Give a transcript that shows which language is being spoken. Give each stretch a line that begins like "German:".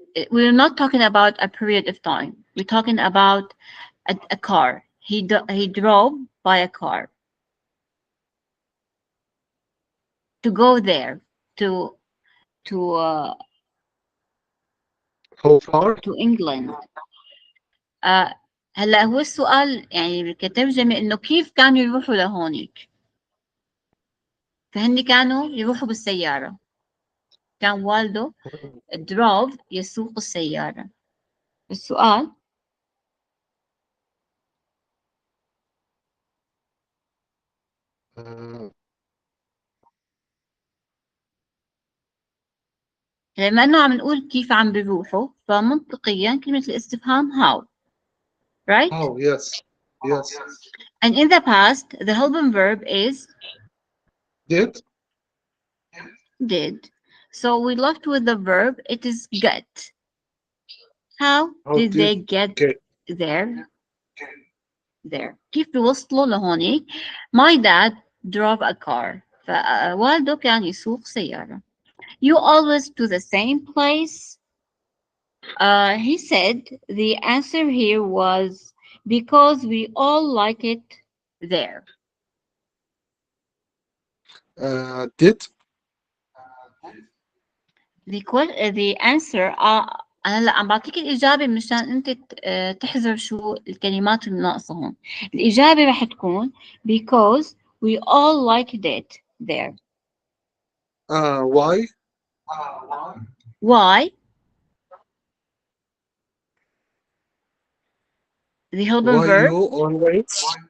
English: we're not talking about a period of time. We're talking about a car. He drove by a car to go there to to uh, How far? to England.
Arabic: آه هلا هو السؤال يعني كترجمة انه كيف كانوا يروحوا لهونيك. فهن كانوا يروحوا بالسيارة. كان والده دراف يسوق السيارة. السؤال Uh, لما انه عم نقول كيف عم بيروحوا فمنطقيا كلمة الاستفهام
English: how, right? oh, yes. Yes. And in the past the helping verb is Did? did. So we left with the verb, it is get. How How did did they get get? there? There.
Arabic: كيف بيوصلوا لهونيك؟
English: My dad drove a car.
Arabic: فوالده كان يسوق سيارة.
English: You always to the same place? He said the answer here was because we all like it there. Did? The answer
Arabic: أنا هلا عم بعطيك الإجابة مشان أنت تحذر شو الكلمات الناقصة هون. الإجابة رح تكون
English: because we all liked it there. Why? Why? The helping Why verb. you always?